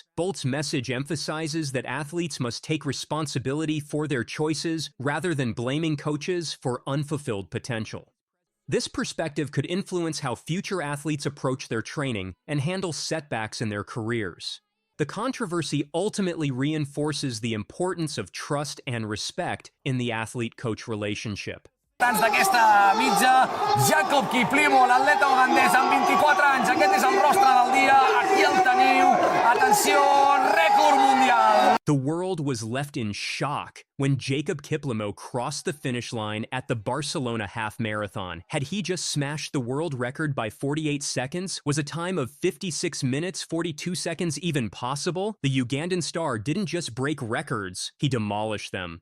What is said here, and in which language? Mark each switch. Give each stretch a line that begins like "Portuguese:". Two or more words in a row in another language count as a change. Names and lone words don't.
English: Bolt's message emphasizes that athletes must take responsibility for their choices rather than blaming coaches for unfulfilled potential. This perspective could influence how future athletes approach their training and handle setbacks in their careers. The controversy ultimately reinforces the importance of trust and respect in the athlete-coach relationship.
Catalan: D'aquesta mitja, Jacob Kiplimo, l'atleta holandès amb 24 anys. Aquest és el rostre del dia. Aquí el teniu. Atenció, rècord mundial.
English: The world was left in shock when Jacob Kiplimo crossed the finish line at the Barcelona half marathon. Had he just smashed the world record by 48 seconds? Was a time of 56 minutes, 42 seconds even possible? The Ugandan star didn't just break records, he demolished them.